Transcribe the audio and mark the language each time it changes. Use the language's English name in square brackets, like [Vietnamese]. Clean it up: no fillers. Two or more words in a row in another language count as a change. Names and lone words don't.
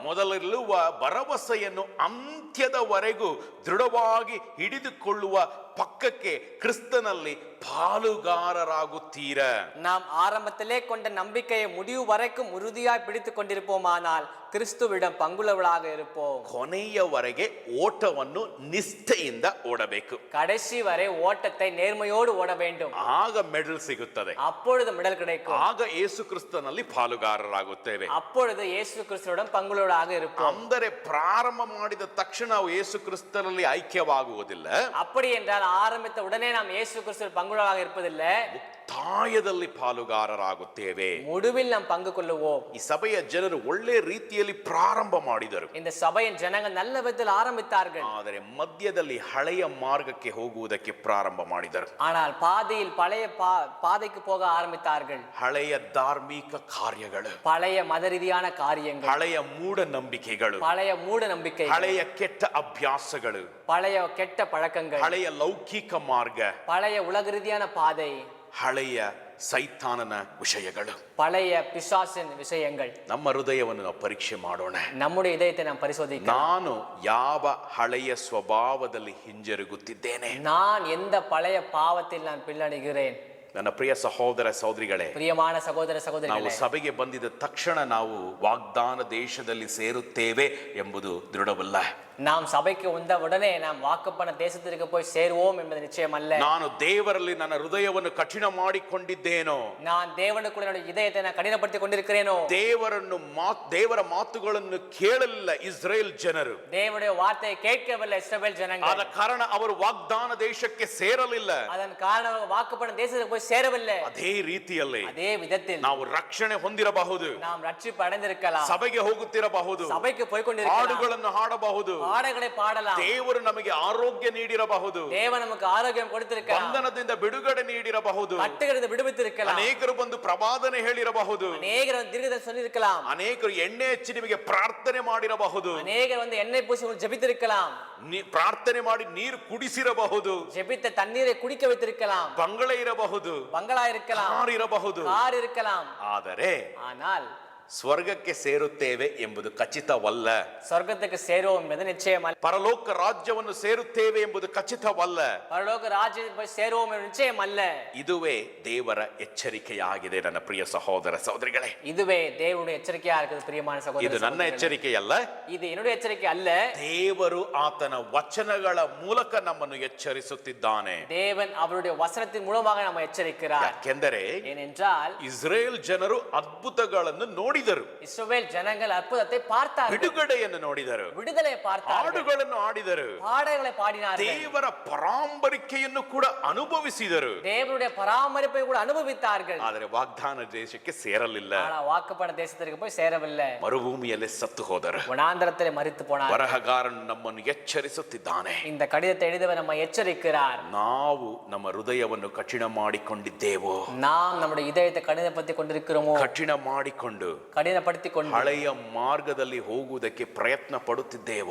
[Kannada] ಮೊದಲಿರುವ ಭರವಸೆಯನ್ನು ಅಂತ್ಯದವರೆಗೂ ದೃಢವಾಗಿ ಹಿಡಿದುಕೊಳ್ಳುವ ಪಕ್ಕಕ್ಕೆ ಕ್ರಿಸ್ತನಲ್ಲಿ ಪಾಲುಗಾರರಾಗುತ್ತೀರ. [Tamil] நாம் ஆரம்பத்திலே கொண்ட நம்பிக்கையை முடிவு வரைக்கும் உறுதியாய் பிடித்துக் கொண்டிருப்போமானால் கிறிஸ்துவிடம் பங்குள்ளவர்களாக இருப்போம். [Kannada] ಕೊನೆಯವರೆಗೆ ಓಟವನ್ನು ನಿಷ್ಠೆಯಿಂದ ಓಡಬೇಕು. [Tamil] கடைசி வரை ஓட்டத்தை நேர்மையோடு ஓட வேண்டும். [Kannada] ಆಗ ಮೆಡಲ್ ಸಿಗುತ್ತದೆ. [Tamil] அப்பொழுது மெடல் கிடைக்கும். [Kannada] ಆಗ ಯೇಸು ಕ್ರಿಸ್ತನಲ್ಲಿ ಪಾಲುಗಾರರಾಗುತ್ತೇವೆ. [Tamil] அப்பொழுது இயேசு கிறிஸ்துவுடன் பங்குள்ளவர்களாக இருப்போம். [Kannada] ಅಂದರೆ ಪ್ರಾರಂಭ ಮಾಡಿದ ತಕ್ಷಣ ನಾವು ಯೇಸು ಕ್ರಿಸ್ತನಲ್ಲಿ ಐಕ್ಯವಾಗುವುದಿಲ್ಲ. [Tamil] அப்படி என்றால் ஆரம்பித்த உடனே நாம் இயேசு கிறிஸ்துவில் பங்குள்ளவர்களாக இருப்பதில்லை. [Kannada] ಮುಕ್ತಾಯದಲ್ಲಿ ಪಾಲುಗಾರರಾಗುತ್ತೇವೆ. [Tamil] முடிவில் நாம் பங்கு கொள்ளுவோம். [Kannada] ಈ ಸಭೆಯ ಜನರು ಒಳ್ಳೆ ರೀತಿಯಲ್ಲಿ ಪ್ರಾರಂಭ ಮಾಡಿದರು. [Tamil] இந்த சபையின் ஜனங்கள் நல்ல விதத்தில் ஆரம்பித்தார்கள். [Kannada] ಆದರೆ ಮಧ್ಯದಲ್ಲಿ ಹಳೆಯ ಮಾರ್ಗಕ್ಕೆ ಹೋಗುವುದಕ್ಕೆ ಪ್ರಾರಂಭ ಮಾಡಿದರು. [Tamil] ஆனால் பாதையில் பழைய பாதைக்கு போக ஆரம்பித்தார்கள். [Kannada] ಹಳೆಯ ಧಾರ್ಮಿಕ ಕಾರ್ಯಗಳು, [Tamil] பழைய மத ரீதியான காரியங்கள், [Kannada] ಹಳೆಯ ಮೂಢನಂಬಿಕೆಗಳು, [Tamil] பழைய மூட நம்பிக்கை, [Kannada] ಹಳೆಯ ಕೆಟ್ಟ ಅಭ್ಯಾಸಗಳು, [Tamil] பழைய கெட்ட பழக்கங்கள், [Kannada] ಹಳೆಯ ಲೌಕಿಕ ಮಾರ್ಗ, [Tamil] பழைய உலக ரீதியான பாதை, [Kannada] ಹಳೆಯ ಸೈತಾನನ ವಿಷಯಗಳು, [Tamil] பழைய பிசாசின் விஷயங்கள். [Kannada] ನಮ್ಮ ಹೃದಯವನ್ನು ನಾವು ಪರೀಕ್ಷೆ ಮಾಡೋಣ. [Tamil] நம்முடைய இதயத்தை நாம் பரிசோதிக்க. [Kannada] ನಾನು ಯಾವ ಹಳೆಯ ಸ್ವಭಾವದಲ್ಲಿ ಹಿಂಜರುಗುತ್ತಿದ್ದೇನೆ? [Tamil] நான் எந்த பழைய பாவத்தில் நான் பின்னடைகிறேன்? [Kannada] ನನ್ನ ಪ್ರಿಯ ಸಹೋದರ ಸಹೋದರಿಗಳೇ, [Tamil] பிரியமான சகோதர [Kannada] ನಾವು [Tamil] சகோதரிகளே, [Kannada] ಸಭೆಗೆ ಬಂದಿದ ತಕ್ಷಣ ನಾವು ವಾಗ್ದಾನ ದೇಶದಲ್ಲಿ ಸೇರುತ್ತೇವೆ ಎಂಬುದು ದೃಢವಲ್ಲ. [Tamil] நாம் சபைக்கு வந்த உடனே நாம் வாக்குப்பண்ண தேசத்திற்கு போய் சேருவோம் என்பது நிச்சயம் அல்ல. [Kannada] ನಾನು ದೇವರಲ್ಲಿ ನನ್ನ ಹೃದಯವನ್ನು ಕಠಿಣ ಮಾಡಿಕೊಂಡಿದ್ದೇನೋ, [Tamil] நான் தேவனுக்குள்ள என்னுடைய இதயத்தை நான் கடினப்படுத்திக் கொண்டிருக்கிறேனோ, [Kannada] ದೇವರ ಮಾತುಗಳನ್ನು ಕೇಳಲಿಲ್ಲ ಇಸ್ರೇಲ್ ಜನರು, [Tamil] தேவனுடைய வார்த்தையை கேட்கவில்லை இஸ்ரவேல் ஜனங்கள். [Kannada] ಆದ ಕಾರಣ ಅವರು ವಾಗ್ದಾನ ದೇಶಕ್ಕೆ ಸೇರಲಿಲ್ಲ. [Tamil] அதன் காரணமாக வாக்குப்பண்ண தேசத்துக்கு போய் சேரவில்லை. [Kannada] ಅದೇ ರೀತಿಯಲ್ಲಿ [Tamil] அதே விதத்தில் [Kannada] ನಾವು ರಕ್ಷಣೆ ಹೊಂದಿರಬಹುದು, [Tamil] நாம் ரட்சிப்பு அடைந்திருக்கலாம், [Kannada] ಸಭೆಗೆ ಹೋಗುತ್ತಿರಬಹುದು, [Tamil] சபைக்கு போய் கொண்டிருக்கலாம், [Kannada] ಹಾಡುಗಳನ್ನು ಹಾಡಬಹುದು, [Tamil] பாடல்களை பாடலாம், [Kannada] ದೇವರು ನಮಗೆ ಆರೋಗ್ಯ ನೀಡಿರಬಹುದು, [Tamil] தேவன் நமக்கு ஆரோக்கியம் கொடுத்திருக்கலாம், [Kannada] ಬಂಧನದಿಂದ ಬಿಡುಗಡೆ ನೀಡಿರಬಹುದು, [Tamil] கட்டுகிறது விடுவித்திருக்கலாம், [Kannada] ಅನೇಕರು ಬಂದು ಪ್ರವಾದನೆ ಹೇಳಿರಬಹುದು, [Tamil] அநேகர் வந்து தீர்க்கதரிசனம் சொல்லியிருக்கலாம், [Kannada] ಅನೇಕರು ಎಣ್ಣೆ ಹಚ್ಚಿ ನಿಮಗೆ ಪ್ರಾರ್ಥನೆ ಮಾಡಿರಬಹುದು, [Tamil] அநேகர் வந்து எண்ணெய் பூசி உங்களுக்கு ஜெபித்திருக்கலாம், [Kannada] ಪ್ರಾರ್ಥನೆ ಮಾಡಿ ನೀರು ಕುಡಿಸಿರಬಹುದು, [Tamil] ஜெபித்த தண்ணீரை குடிக்க வைத்திருக்கலாம், [Kannada] ಬಂಗಲೆ ಇರಬಹುದು, [Tamil] பங்களா இருக்கலாம், [Kannada] ಕಾರ್ ಇರಬಹುದು. [Tamil] கார் இருக்கலாம். [Kannada] ಆದರೆ [Tamil] ஆனால் [Kannada] ಸ್ವರ್ಗಕ್ಕೆ ಸೇರುತ್ತೇವೆ ಎಂಬುದು ಖಚಿತವಲ್ಲ. [Tamil] சொர்க்கத்துக்கு சேருவோம் என்பது நிச்சயமல்ல. [Kannada] ಪರಲೋಕ ರಾಜ್ಯವನ್ನು ಸೇರುತ್ತೇವೆ ಎಂಬುದು ಖಚಿತವಲ್ಲ. [Tamil] பரலோக ராஜ்யத்துக்கு போய் சேருவோம் என்பது நிச்சயம் அல்ல. [Kannada] ಇದುವೇ ದೇವರ ಎಚ್ಚರಿಕೆಯಾಗಿದೆ ನನ್ನ ಪ್ರಿಯ ಸಹೋದರ ಸಹೋದರಿಗಳೇ. [Tamil] இதுவே தேவனுடைய எச்சரிக்கையா இருக்குது பிரியமான சகோதர [Kannada] ಇದು ನನ್ನ ಎಚ್ಚರಿಕೆಯಲ್ಲ, [Tamil] இது என்னுடைய எச்சரிக்கை அல்ல. [Kannada] ದೇವರು ಆತನ ವಚನಗಳ ಮೂಲಕ ನಮ್ಮನ್ನು ಎಚ್ಚರಿಸುತ್ತಿದ್ದಾನೆ. [Tamil] தேவன் அவருடைய வசனத்தின் மூலமாக நம்ம எச்சரிக்கிறார். [Kannada] ಯಾಕೆಂದರೆ [Tamil] ஏனென்றால் [Kannada] ಇಸ್ರೇಲ್ ಜನರು ಅದ್ಭುತಗಳನ್ನು ನೋಡಿದರು, [Tamil] இஸ்ரவேல் ஜனங்கள் அற்புதத்தை பார்த்தார்கள், [Kannada] ಬಿಡುಗಡೆಯನ್ನು ನೋಡಿದರು, [Tamil] விடுதலை பார்த்தார்கள், [Kannada] ಹಾಡುಗಳನ್ನು ಆಡಿದರು, [Tamil] பாடல்களை பாடினார்கள், [Kannada] ದೇವರ ಪರಾಂಬರಿಕೆಯನ್ನು ಕೂಡ ಅನುಭವಿಸಿದರು. [Tamil] தேவனுடைய பராமரிப்பை கூட அனுபவித்தார்கள். [Kannada] ಆದರೆ ವಾಗ್ದಾನ ದೇಶಕ್ಕೆ ಸೇರಲಿಲ್ಲ. [Tamil] ஆனா வாக்குப்பண்ண தேசத்திற்கு போய் சேரவில்லை. [Kannada] ಮರುಭೂಮಿಯಲ್ಲಿ ಸತ್ತು ಹೋದರು. [Tamil] வனாந்தரத்திலே மரித்து போனார். [Kannada] ಬರಹಗಾರನು ನಮ್ಮನ್ನು ಎಚ್ಚರಿಸುತ್ತಿದ್ದಾನೆ. [Tamil] இந்த கடிதத்தை எழுதவர் நம்ம எச்சரிக்கிறார். [Kannada] ನಾವು ನಮ್ಮ ಹೃದಯವನ್ನು ಕಠಿಣ ಮಾಡಿಕೊಂಡಿದ್ದೇವೋ, [Tamil] நாம் நம்முடைய இதயத்தை கடினப்படுத்திக் கொண்டிருக்கிறோமோ, [Kannada] ಕಠಿಣಪಡಿಸಿಕೊಂಡು ಹಳೆಯ ಮಾರ್ಗದಲ್ಲಿ ಹೋಗುವುದಕ್ಕೆ ಪ್ರಯತ್ನ ಪಡುತ್ತಿದ್ದೇವೋ,